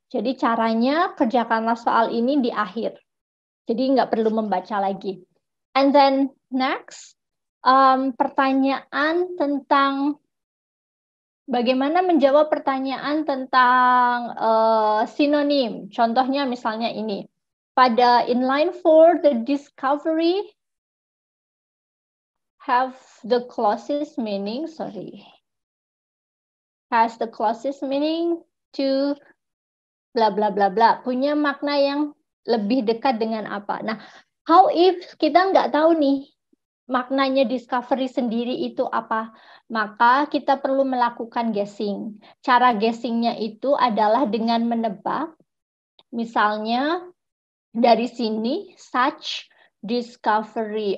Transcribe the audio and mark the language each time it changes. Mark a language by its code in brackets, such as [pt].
[id] Jadi caranya kerjakanlah soal ini di akhir. Jadi nggak perlu membaca lagi. [en] And then next, [id] pertanyaan tentang bagaimana menjawab pertanyaan tentang sinonim. Contohnya misalnya ini. [en] Pada inline 4, the discovery have the closest meaning, has the closest meaning to bla bla bla bla. [id] Punya makna yang lebih dekat dengan apa? Nah, [en] how if [id] kita nggak tahu nih maknanya discovery sendiri itu apa? Maka kita perlu melakukan guessing. Cara guessingnya itu adalah dengan menebak. Misalnya dari sini, [en] such discovery.